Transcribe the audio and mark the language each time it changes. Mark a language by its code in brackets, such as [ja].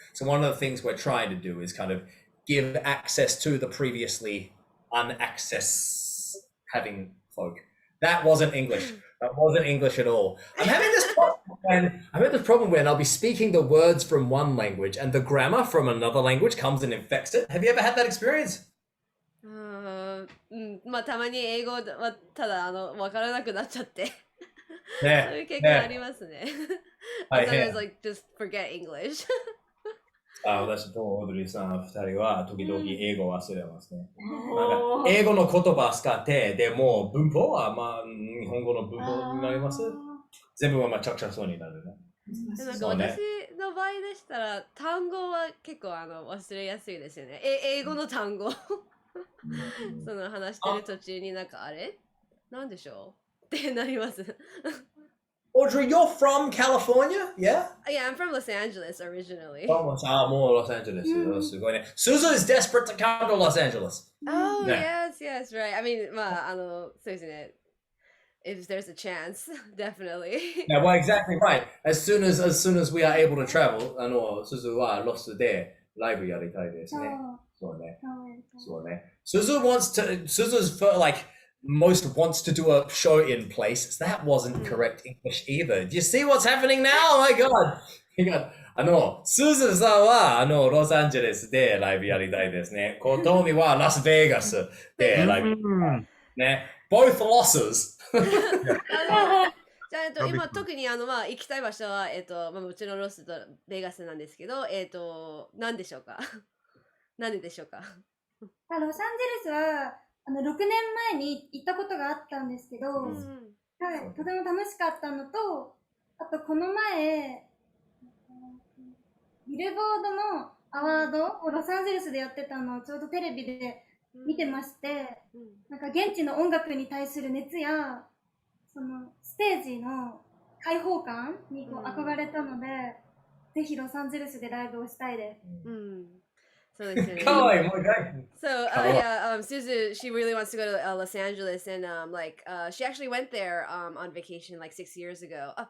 [en] So one of the things we're trying to do is kind of give access to the previously unaccess having folk. That wasn't English. That wasn't English at all. I'm having this problem when I'll be speaking the words from one language and the grammar from another language comes and infects it. Have you ever had that experience? [ja] まあたまに英語はただわからなくなっちゃってそういう経験ありますね。 [en] Sometimes like just forget English. [ja] 私とオードリーさん2人は時々英語を忘れますね。なんか英語の言葉使ってでも文法は日本語の文法になります。全部はめちゃくちゃそうになるね。なんか私の場合でしたら単語は結構忘れやすいですよね。英語の単語。その話してる途中になんかあれなんでしょうってなります。 [en] Audrey, you're from California? Yeah? Yeah, I'm from Los Angeles originally. Almost. More Los Angeles. Suzu is desperate to come to Los Angeles. Oh, Yeah. yes, right. I mean, [ja] まあ、そうですね。 [en] If there's a chance, definitely. Yeah, well, exactly right. As soon as we are able to travel, Suzu [ja] はロスでライブやりたいですね。そうね。そうね。 [en] Suzu's like most wants to do a show in place. That wasn't correct English either. Do you see what's happening now? Oh my god. [ja] Suzu さんはロサンゼルスでライブやりたいですね。 Kotomi はラスベガスでライブね。 Both losses. じゃあ、今特にまあ行きたい場所はまあもちろんロスとベガスなんですけど、何でしょうか。なんででしょうか。ロサンゼルスは6年前に行ったことがあったんですけど、はい、とても楽しかったのと、あとこの前ビルボードのアワードをロサンゼルスでやってたのをちょうどテレビで見てまして、なんか現地の音楽に対する熱やそのステージの開放感にこう憧れたので、ぜひロサンゼルスでライブをしたいです。そうですよね。 [en] So Suzu, she really wants to go to Los Angeles, and she actually went there on vacation like 6 years ago.